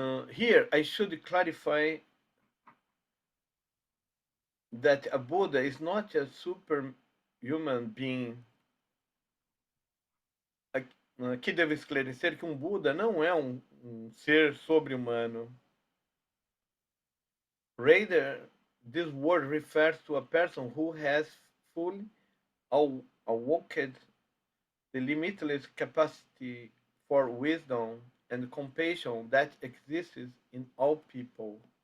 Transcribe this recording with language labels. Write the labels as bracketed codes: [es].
[en] Here, I should clarify that a Buddha is not a superhuman being. [pt] Aqui devo esclarecer que um Buda não é um ser sobre-humano. [en] Rather, this word refers to a person who has fully awakened the limitless capacity for wisdom and compassion that exists in all people.